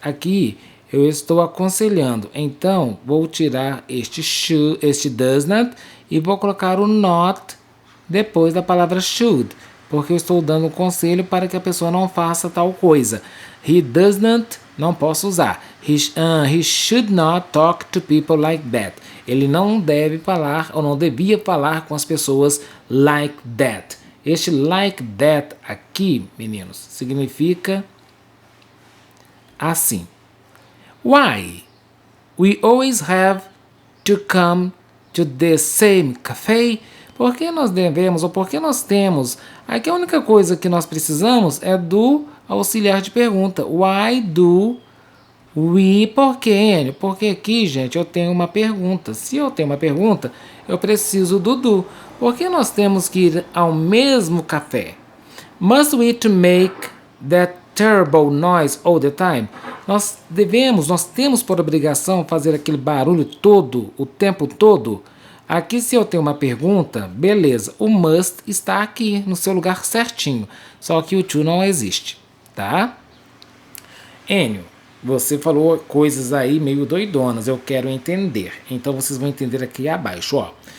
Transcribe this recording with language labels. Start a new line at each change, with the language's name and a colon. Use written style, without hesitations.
Portuguese: Aqui eu estou aconselhando. Então, vou tirar este does not e vou colocar o not depois da palavra should. Porque eu estou dando um conselho para que a pessoa não faça tal coisa. He does not, não posso usar.
English: He should not talk to people like that.
Portuguese: Ele não deve falar ou não devia falar com as pessoas like that. Este like that aqui, meninos, significa assim. Why?
English: We always have to come to the same cafe.
Portuguese: Por que nós devemos ou por que nós temos? Aqui a única coisa que nós precisamos é do auxiliar de pergunta.
English: Why do we? Por quê, Enio?
Portuguese: Porque aqui, gente, eu tenho uma pergunta. Se eu tenho uma pergunta, eu preciso do. Por que nós temos que ir ao mesmo café?
English: Must we to make that terrible noise all the time?
Portuguese: Nós temos por obrigação fazer aquele barulho todo, o tempo todo? Aqui, se eu tenho uma pergunta, beleza, o must está aqui no seu lugar certinho, só que o to não existe, tá? Enio, você falou coisas aí meio doidonas, eu quero entender, então vocês vão entender aqui abaixo, ó.